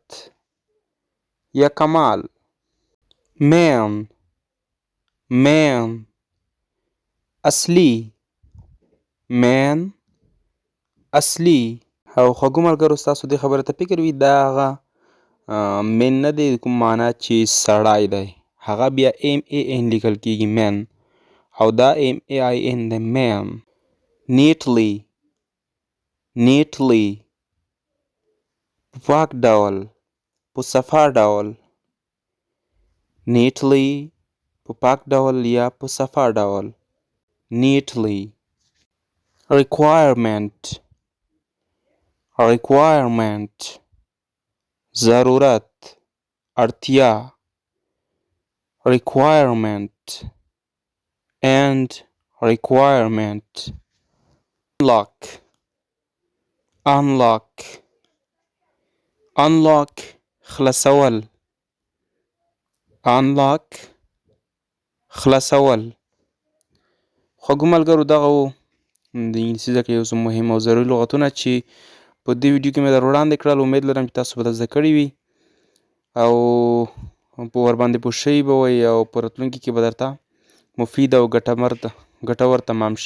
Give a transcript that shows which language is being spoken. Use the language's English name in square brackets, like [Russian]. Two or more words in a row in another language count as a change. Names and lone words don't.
[Pashto] یا کمال. man اصلي. او خوږو ملګرو، ستاسو دې خبرې ته فکر وي دا هغه من نه دی کوم معنا چې سړی دی، هغه بیا MAN لیکل کیږي man، او دا MAIN دی man. neatly په پاک ډول، په صفا ډول. neatly په پاک ډول یا په صفا ډول. neatly. requirement ضرورت، اړتیا. [English] requirement and requirement. [Pashto] unlock خلاصول. خوږو ملګرو، دغه و د انګلیسي زده کړې یو څه مهم او ضروري لغتونه چې په دې ویډیو کې مې در وړاندې کړل. امید لرم چې تاسو به زده کړي وي او په ورباندې پوه شوي به وئ او په راتلونکي کې به درته مفید او ګټور تمام شي.